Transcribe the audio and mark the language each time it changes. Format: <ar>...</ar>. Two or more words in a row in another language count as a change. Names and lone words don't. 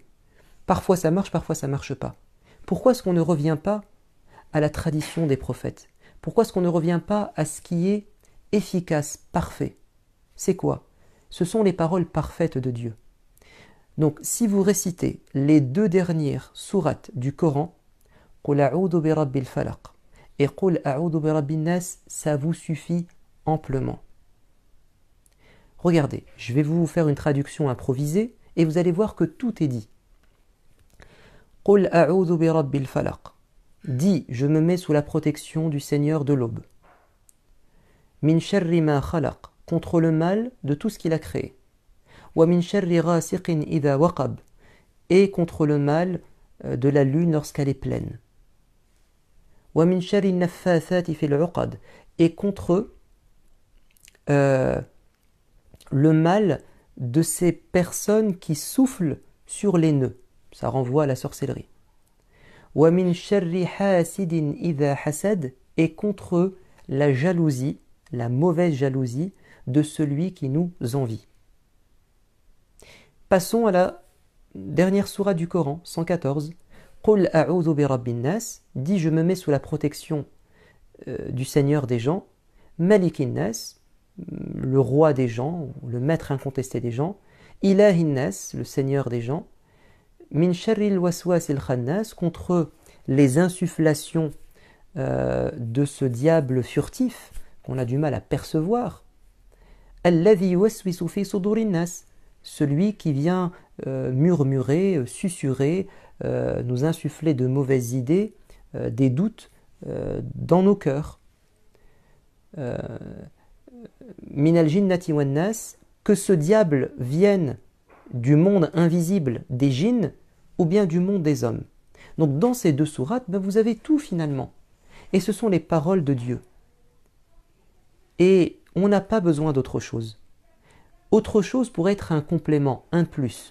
<fr>Parfois ça marche, parfois ça ne marche pas. Pourquoi est-ce qu'on ne revient pas à la tradition des prophètes? Pourquoi est-ce qu'on ne revient pas à ce qui est efficace, parfait? C'est quoi? Ce sont les paroles parfaites de Dieu. Donc si vous récitez les deux dernières sourates du Coran,</fr> <ar>قل أعوذ برب الفلق et قل أعوذ برب الناس,</ar> <fr>ça vous suffit amplement. Regardez, je vais vous faire une traduction improvisée et vous allez voir que tout est dit.</fr> <ar>قل أعوذ برب الفلق.</ar> <fr>Dis, je me mets sous la protection du Seigneur de l'aube.</fr> <ar>من شر ما خلق,</ar> <fr>contre le mal de tout ce qu'il a créé.</fr> <ar>ومن شر غاسق إذا وقب,</ar> <fr>et contre le mal de la lune lorsqu'elle est pleine.</fr> <ar>ومن شر النفاثات في العقد,</ar> <fr>et contre le mal de ces personnes qui soufflent sur les nœuds. Ça renvoie à la sorcellerie.</fr> <ar>ومن شر حاسد إذا حسد,</ar> <fr>et contre la jalousie, la mauvaise jalousie de celui qui nous envie. Passons à la dernière sourate du Coran, 114.</fr> <ar>قل أعوذ برب الناس,</ar> <fr>dis je me mets sous la protection du Seigneur des gens,</fr> <ar>ملك الناس,</ar> <fr>le roi des gens, le maître incontesté des gens,</fr> <ar>إله الناس,</ar> <fr>le Seigneur des gens,</fr> <ar>من شر الوسواس الخناس,</ar> <fr>contre les insufflations de ce diable furtif qu'on a du mal à percevoir,</fr> <ar>الذي يوسوس في صدور الناس,</ar> <fr>celui qui vient murmurer, susurrer, nous insuffler de mauvaises idées, des doutes dans nos cœurs.</fr> <ar>من الجنة والناس,</ar> <fr>que ce diable vienne du monde invisible des djinns ou bien du monde des hommes. Donc dans ces deux sourates, vous avez tout finalement. Et ce sont les paroles de Dieu. Et on n'a pas besoin d'autre chose. Autre chose pourrait être un complément, un plus.</fr>